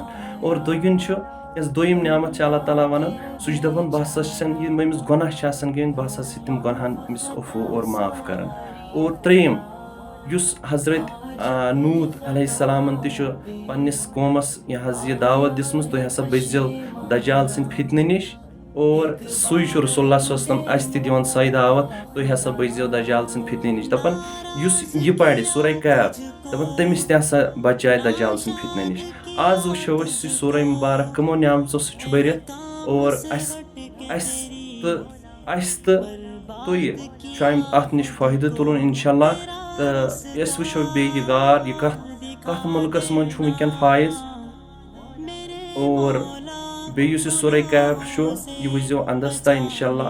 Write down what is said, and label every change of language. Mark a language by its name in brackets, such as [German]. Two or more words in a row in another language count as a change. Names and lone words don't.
[Kashmiri] اور دوٚیِم چھُ یۄس دوٚیِم نعمت چھِ اللہ تعالیٰ ونان سُہ چھُ دپان بہٕ ہسا چھَس یِم أمِس گۄناہ چھِ آسان گٔمٕتۍ بہٕ ہسا چھُس تِم گۄناہن أمِس عفو اور معاف کران. اور ترٛیٚیِم یُس حضرت نوٗح علیہ السلامن تہِ چھُ پننِس قومس یہِ حظ یہِ دعوت دِژمٕژ تُہۍ ہسا بٔچزیو دجال سٕنٛدِ فتنہٕ نِش اور سُے چھُ [Arabic] رسول اللہ صلی اللہ علیہ وسلم [Kashmiri] اسہِ تہِ دِوان سۄے دعوت تُہۍ ہسا بٔچزیو دجال سٕنٛدِ فتنہٕ نِش. دپان یُس یہِ پرِ سورہ کہف دپان تٔمِس تہِ ہسا بچایہِ دجال سٕنٛدِ فتنہٕ نِش. آز وٕچھو أسۍ یہِ سورہ مبارک کٕمو نعمژو سۭتۍ چھُ بٔرِتھ اور اسہِ تہٕ تُہۍ چھُ اتھ نِش فٲیدٕ تُلُن [Arabic] انشاء اللہ. [Kashmiri] تہٕ أسۍ وٕچھو بیٚیہِ یہِ غار یہِ کتھ مُلکس منٛز چھُ وٕنکیٚن فٲیض اور بیٚیہِ یُس یہِ سورہ کہف چھُ یہِ وٕچھزیو انٛدس تام [Arabic] انشاء اللہ.